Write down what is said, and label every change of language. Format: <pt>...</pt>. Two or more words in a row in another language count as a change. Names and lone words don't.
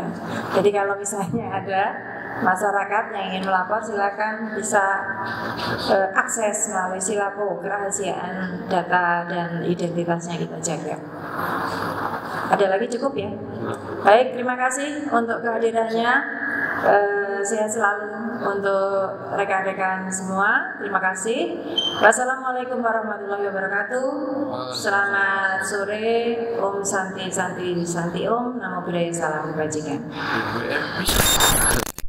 <id>Jadi kalau misalnya ada masyarakat yang ingin melapor, silakan bisa akses melalui Silapo, kerahasiaan data dan identitasnya kita jaga. Ada lagi cukup ya? Baik, terima kasih untuk kehadirannya. Sehat selalu untuk rekan-rekan semua. Terima kasih.</id> <ar>والسلام عليكم ورحمة الله وبركاته.</ar> <id>Selamat sore.</id> <sa>ॐ शान्ति शान्ति शान्ति ॐ.</sa> <pi>Namo Buddhaya,</pi> <id>salam kebajikan.</id>